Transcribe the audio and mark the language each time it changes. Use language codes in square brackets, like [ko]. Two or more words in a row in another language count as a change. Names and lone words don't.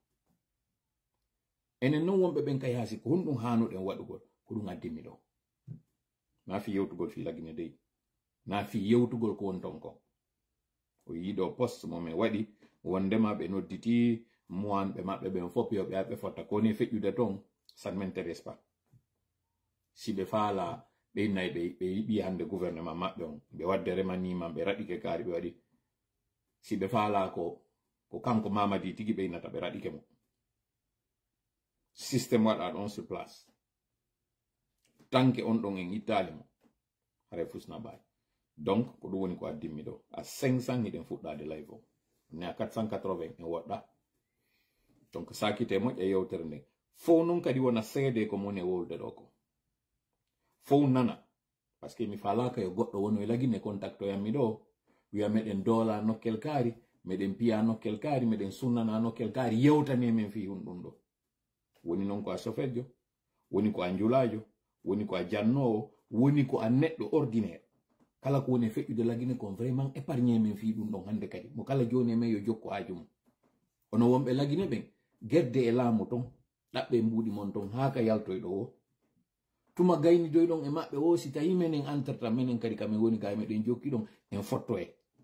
[ff] enen noon wonɓe ɓen ka yaasi ko honɗum hanuɗen waɗugol ko ɗum addimi ɗo na fi yewtugol fi lagine dey na fi yewtugol ko won ton kon o yiɗo poste momin waɗi wondema ɓe nodditi moanɓe maɓɓe ɓen fop yo ɓe aɓe fotta koni feƴƴude ton [fr] ça ne m'intéresse pas [ff] si ɓe faala ɓe innayi ɓe yiɓi hande gouvernement maɓɓe on ɓe wadde remaniman ɓe raɗike kaari ɓe waɗi si ɓe faala ko kanko Mamadi tigi ɓe innata ɓe raɗike mo systéme waɗa ɗon [fr] sur place [ff] tanke on ɗon en ittali mo hare fusna ɓayi donc ko ɗum woni ko addimmi ɗo a 500 hiɗen fuɗɗade live o ne a 480 en woɗɗa donc sakite moƴƴa yewtere nden fof noon kadi wona seede ko moni e wolde ɗo ko fof nana [fr] par ce que [ff] mi falaka yo goɗɗo wono e lagine contact o yammi ɗo wiya meɗen doola nokkel kaari meɗen piya nokkel kaari meɗen sunnana nokkel kaari yewtani men fi hun ɗum ɗo woni noon ko a sofejo woni ko a njulajo woni ko a jannowo woni ko a neɗɗo ordinaire kala ko woni feƴƴude lagine kon [fr] vraiment épargne [ff] men fi ɗum ɗon hande kadi mo kala joni e men yo jokku haaju mum ono wonɓe lagine ɓen gedde e laamu ton ɗaɓɓe mbuuɗi mon ton haa ka yaltoyɗo o tuma gaynidoyɗon e maɓɓe o si tawi menen entreta menen kadi kamen woni ka meɗen jokki ɗon en fotto e